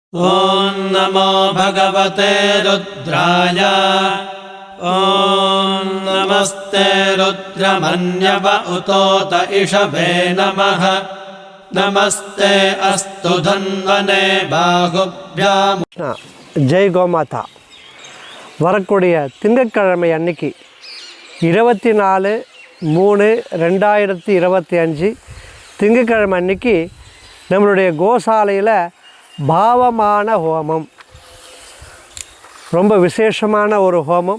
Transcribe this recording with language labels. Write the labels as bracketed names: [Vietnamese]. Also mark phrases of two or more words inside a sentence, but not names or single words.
[Sanskrit] ॐ नमो भगवते रुद्राय। ॐ नमस्ते रुद्रमन्यव उतोत इषभे नमः। नमस्ते अस्तु धन्वने बाहुभ्याम्। [Tamil] ஜெய் கோமாதா. வரக்கூடிய திங்கட்கிழமை அன்னைக்கு 24/3/2025 திங்கட்கிழமை அன்னைக்கு நம்மளுடைய கோசாலையில் பாவமான ஹோமம், ரொம்ப விசேஷமான ஒரு ஹோமம்.